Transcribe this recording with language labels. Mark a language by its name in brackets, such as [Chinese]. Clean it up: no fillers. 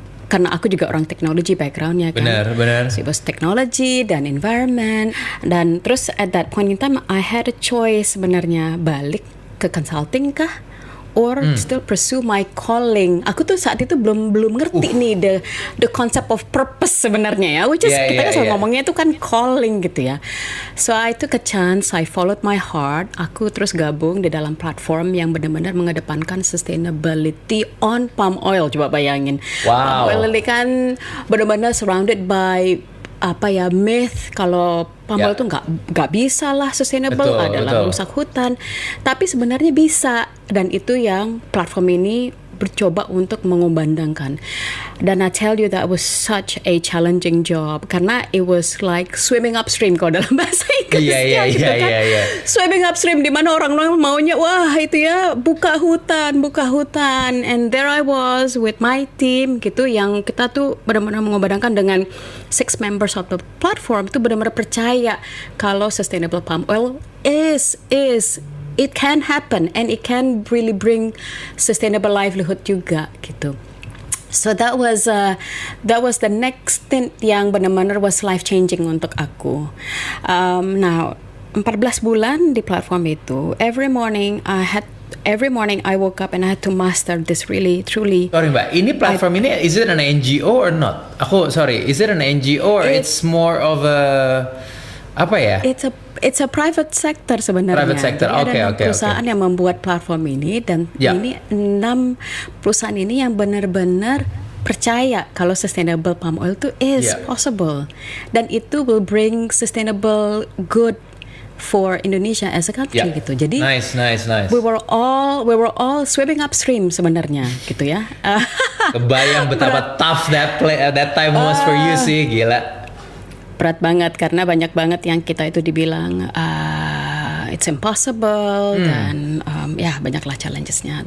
[Indonesian] Karena aku juga orang teknologi backgroundnya kan. Benar. [English] So it was technology dan environment. [Indonesian] Dan terus [English] at that point in time I had a choice [Indonesian] sebenarnya, balik ke [English] consulting kah? Or still pursue my calling. [Indonesian] Aku tuh saat itu belum ngerti nih [English] the concept of purpose [Indonesian] sebenarnya ya. [English] Which is [Indonesian] kita kan selalu ngomongnya itu kan calling gitu ya. [English] So I took a chance, I followed my heart. [Indonesian] Aku terus gabung di dalam platform yang benar-benar mengedepankan sustainability on palm oil. Coba bayangin. [English] Wow. [Indonesian] Palm oil ini kan benar-benar [English] surrounded by myth [Indonesian] kalau palm oil tuh nggak bisa lah sustainable, adalah merusak hutan, tapi sebenarnya bisa, dan itu yang platform ini bercoba untuk mengumandangkan. [English] Dan I tell you that was such a challenging job karena it was like swimming upstream [Indonesian] kalau dalam bahasa Inggrisnya gitu kan. Swimming upstream di mana orang-orang maunya wah itu ya buka hutan, [English] and there I was with my team [Indonesian] gitu, yang kita tuh benar-benar mengumandangkan dengan 6 members of the platform itu benar-benar percaya kalau sustainable palm oil [English] is it can happen and it can really bring sustainable livelihood [Indonesian] juga gitu. [English] So that was the next stint [Indonesian] yang benar-benar [English] was life changing [Indonesian] untuk aku. [English] Now 14 [Indonesian] bulan di platform itu, [English] every morning I woke up and I had to master this really truly. Sorry Mbak, [Indonesian] ini platform ini [English] is it an NGO or not? Is it an NGO or it's more of a [Indonesian] apa ya? [English] It's a private sector [Indonesian] sebenarnya. [English] Private sector, [Indonesian] Jadi ada 6 perusahaan yang membuat platform ini, dan ini 6 perusahaan ini yang benar-benar percaya kalau sustainable palm oil itu [English] is possible, [Indonesian] dan itu [English] will bring sustainable good for Indonesia as a country [Indonesian] gitu. Jadi [English] nice. We were all swimming upstream [Indonesian] sebenarnya gitu ya. Kebayang betapa tough [English] that time was for you [Indonesian] sih, gila. Berat banget karena banyak banget yang kita itu dibilang [English] it's impossible [Indonesian] dan banyaklah challengesnya.